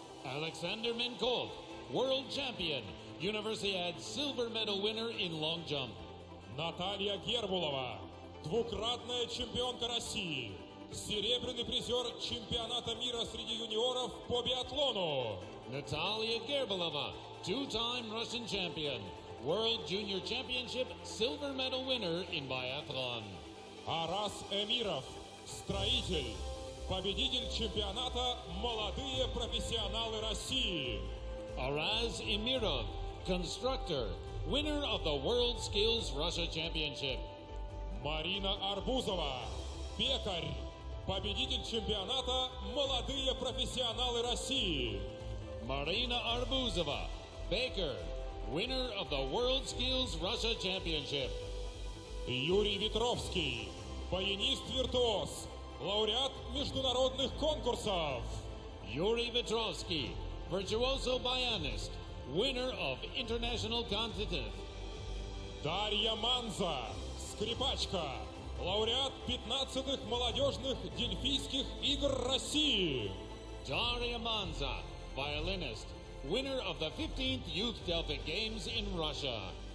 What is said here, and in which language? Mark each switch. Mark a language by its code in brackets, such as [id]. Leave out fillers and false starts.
[en] Alexander Menkov, world champion, Universiade silver medal winner in long jump. [ru] Наталья Гербулова, двукратная чемпионка России, серебряный призер чемпионата мира среди юниоров по биатлону. [en] Natalia Gerbalova, two-time Russian champion, World Junior Championship silver medal winner in biathlon. [ru] Арас Эмиров, строитель, победитель чемпионата «Молодые профессионалы России». [en] Araz Emirov, constructor, winner of the World Skills Russia Championship. [ru] Марина Арбузова, пекарь, победитель чемпионата «Молодые профессионалы России». [en] Marina Arbuzova, baker, winner of the World Skills Russia Championship. [ru] Юрий Ветровский, баянист-виртуоз, лауреат международных конкурсов. [en] Yuri Vetrovsky, virtuoso pianist, winner of international competitive. [ru] Дарья Манза, скрипачка, лауреат 15-х молодежных дельфийских игр России. [en] Daria Manza, violinist, winner of the 15th Youth Delphic Games in Russia.